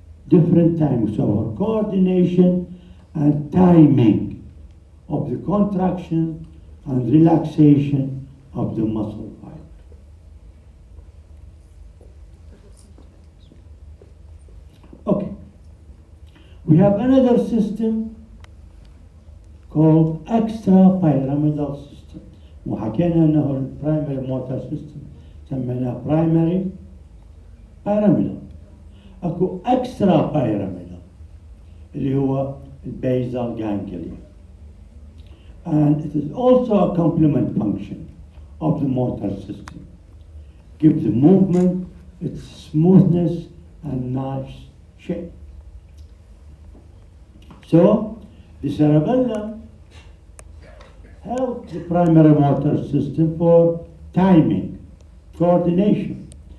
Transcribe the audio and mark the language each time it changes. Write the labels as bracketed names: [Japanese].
[English] So our coordination and timing of the contraction and relaxation of the muscle fiber. Okay. We have another system called extrapyramidal system. [Arabic] وحكينا انه البرايمري موتور سيستم سميناه برايمري pyramidal. اكو extra pyramidal اللي هو البيزال ganglia. [English] And it is also a complement function of the motor system. Give the movement its smoothness and nice shape. So the cerebellum helps the primary motor system for timing, coordination.